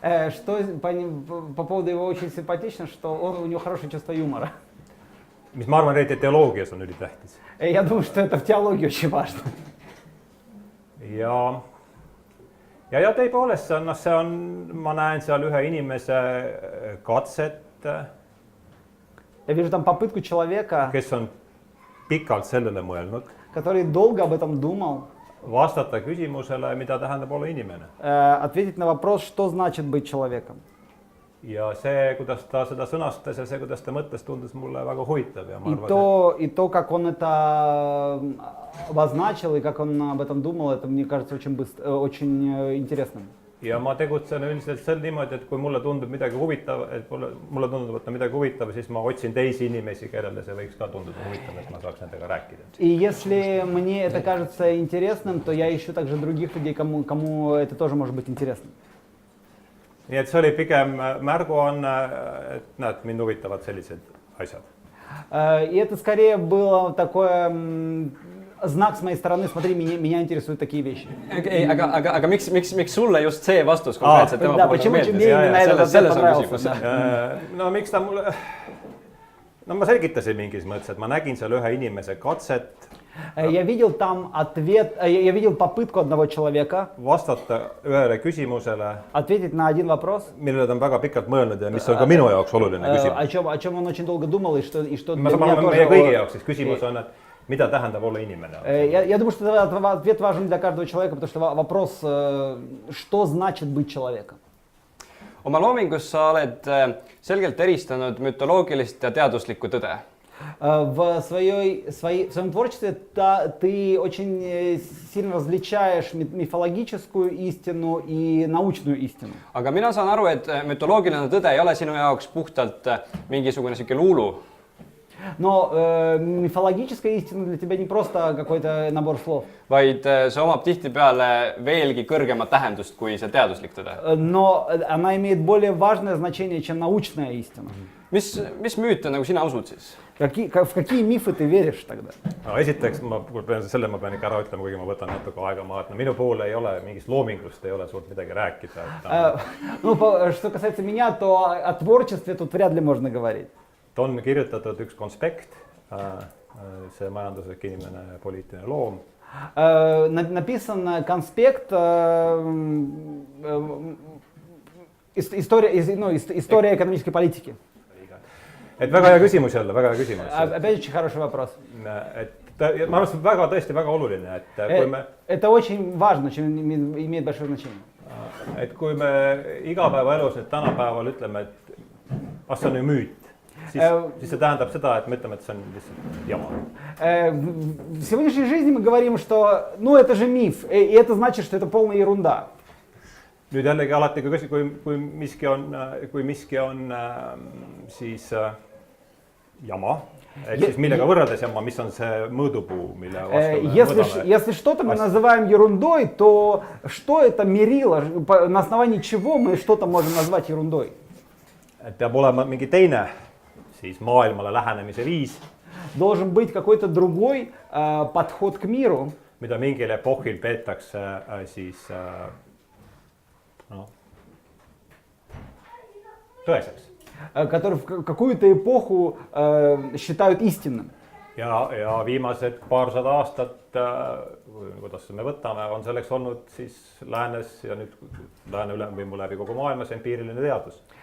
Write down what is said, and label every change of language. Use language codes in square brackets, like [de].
[ru] Что по поводу его очень симпатично, что у него хорошее чувство юмора. [et] Mis ma arvan, eriti teoloogias on ülitähtis. [ru] Я думаю, что это в теологии очень важно. [et] Ja tõepoolest see on, ma näen seal ühe inimese katset, [ru] Я вижу там попытку человека, [et] kes on pikalt sellele mõelnud, [ru] который долго об этом думал, [et] vastata küsimusele, mida tähendab olla inimene. [ru] Ответить на вопрос, что значит быть человеком. [et] Ja see, kuidas ta seda sõnastas ja see, kuidas ta mõtles, tundus mulle väga huvitav. Ja ma arvan, [ru] и то, как он это обозначил и как он об этом думал, это, мне кажется, очень интересным. [et] Ja ma tegutsen üldiselt sel niimoodi, et kui mulle tundub midagi huvitav, mulle tundub, et midagi huvitav, siis ma otsin teisi inimesi, kellele see võiks ka tunduda huvitav, et ma saaks nendega rääkida. [ru] И если мне это кажется интересным, то я ищу также других людей, кому это тоже может быть интересным. [et] Nii et see oli pigem märguanne, et näed, mind huvitavad sellised asjad. [ru] И это скорее было такое знак с моей стороны, смотри, меня интересуют такие вещи. [et] Aga miks sulle just see vastus konkreetselt tema puhul meeldis? Selles on küsimus. No miks ta mulle... No ma selgitasin mingis mõttes, et ma nägin seal ühe inimese katset. [ru] Я видел там я видел попытку одного человека [et] vastata ühele küsimusele, [ru] ответить на один вопрос, [et] millele ta on väga pikalt mõelnud ja mis on ka minu jaoks oluline küsimus. [ru] О чем он очень долго думал и что [et] Ma saan aru, meie kõigi jaoks, siis küsimus on, et mida tähendab olla inimene? [ru] Я думаю, что ответ важен для каждого человека, потому что вопрос, что значит быть человеком. [et] Oma loomingus sa oled selgelt eristanud mütoloogilist ja teaduslikku tõde. [ru] В своем творчестве ты очень сильно различаешь мифологическую истину и научную истину. [et] Aga mina saan aru, et mütoloogiline tõde ei ole sinu jaoks puhtalt mingisugune siuke luulu. [ru] Но мифологическая истина для тебя не просто какой-то набор слов. [et] Vaid see omab tihtipeale veelgi kõrgemat tähendust kui see teaduslik tõde. [ru] Но она имеет более важное значение, чем научная истина. [et] Mis müüte nagu sina usud siis? [ru] В какие мифы ты веришь тогда? [et] No, esiteks ma pean ikka ära ütlema, kuigi ma võtan natuke aega maha, et no minu puhul ei ole mingist loomingust, ei ole suurt midagi rääkida. [ru] Ну, что касается меня, то о творчестве тут вряд ли можно говорить. [et] On kirjutatud üks konspekt, see majanduslik inimene, poliitiline loom. [ru] Написан конспект, история экономической политики. [et] Et väga hea küsimus jälle, väga hea küsimus. [ru] Опять очень хороший вопрос. [et] Et ma arvan, et tõesti väga oluline, et kui me... [ru] Это очень важно, чем имеет большое значение. [et] Et kui me igapäevaelus nüüd tänapäeval ütleme, et see on ju müüt, siis see tähendab seda, et me ütleme, et see on lihtsalt jama. [ru] В сегодняшней жизни мы говорим, что ну это же миф, и это значит, что это полная ерунда. [et] Nüüd jällegi alati, kui miski on siis jama, et siis millega võrreldes jama, mis on see mõõdupuu, mille vastu me mõõdame. [ru] Если что-то мы называем ерундой, то что это мерило, на основании чего мы что-то можем назвать ерундой? [et] Et peab olema mingi teine siis maailmale lähenemise viis. [ru] Должен быть какой-то другой подход к миру. [et] Mida mingil epohil peetakse siis tõeseks. [ru] Который в какую-то эпоху считают истинным. [et] Ja viimased paarsada aastat, kuidas me võtame, on selleks olnud siis läänes ja nüüd lääne ülemvõimu läbi kogu maailmas empiiriline teadus.